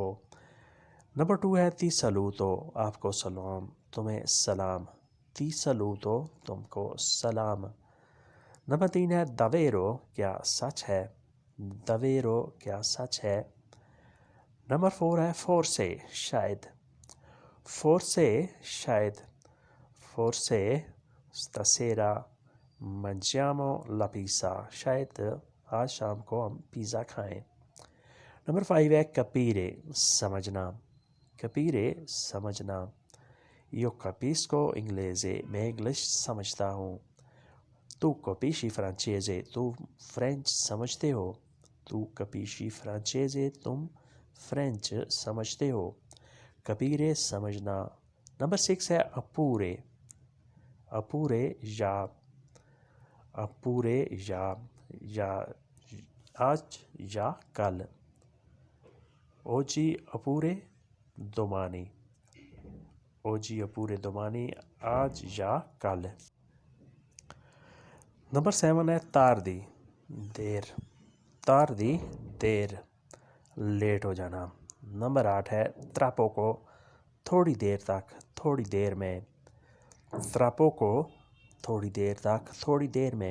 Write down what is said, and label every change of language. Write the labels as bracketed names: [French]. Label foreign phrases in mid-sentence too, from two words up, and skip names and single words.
[Hindi] नंबर 2 है [Italian] ti saluto, [Hindi] आपको सलाम, तुम्हें सलाम, [Italian] ti saluto, [Hindi] तुमको सलाम। नंबर 3 है दवेरो, क्या सच है, दवेरो, क्या सच है। नंबर 4 है [Italian] फोर्से, शायद, फोर्से, शायद, forse stasera mangiamo la pizza, [Hindi] शायद आज शाम को हम पिज़्ज़ा खाएं। नंबर 5 है capire, समझना, capire समझना। [Italian] Io capisco inglese, [Hindi] मैं इंग्लिश समझता हूँ। [Italian] Tu capisci francese, [Hindi] तू फ्रेंच समझते हो। [Italian] Tu capisci francese, [Hindi] तुम फ्रेंच समझते हो। capire समझना। नंबर 6 है अपूरे, अपूरे या, अपूरे या आज या कल। [Italian] Oggi oppure domani, oggi oppure domani, [Hindi] आज या कल। नंबर 7 है तारदी, देर, तारदी, देर, लेट हो जाना। नंबर 8 है त्रापोको, थोड़ी देर तक, थोड़ी देर में। त्रापोको, थोड़ी देर तक, थोड़ी देर में।